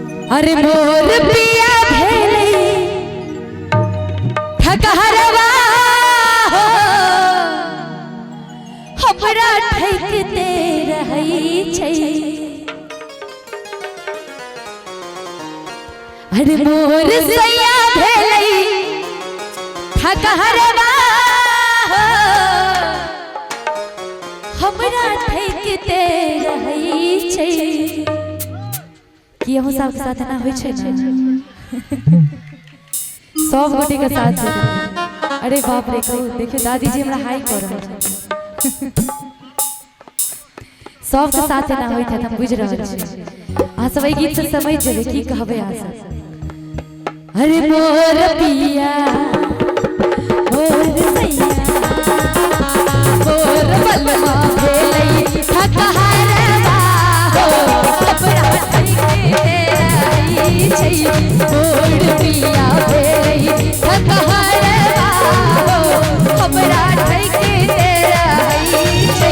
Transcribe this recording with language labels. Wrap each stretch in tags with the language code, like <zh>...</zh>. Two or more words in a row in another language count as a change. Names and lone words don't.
<mai>अरे मोर पिया भेले ठकहरवा हो हमरा ठकते रहई छै। अरे मोर सैया भेले ठकहरवा हो हमरा ठकते रहई छै। कि अहूँ सबके साथ ना होइ छै ना सब गोटे के साथ। अरे बाप रे कहू देखियो दादी जी हमरा हाई कर रहल छै। सबके साथ ना होइत है हम बुझ रहल छी। अहाँ सब एहि गीत से समझ जेबै की कहबै अहाँ सब। अरे मोर पिया मोर सैया मोर बलमा भेलै ठकहरवा हो हमरा मोर पिया भेलै ठकहरवा हो हमरा ठकते रहई छै।</mai>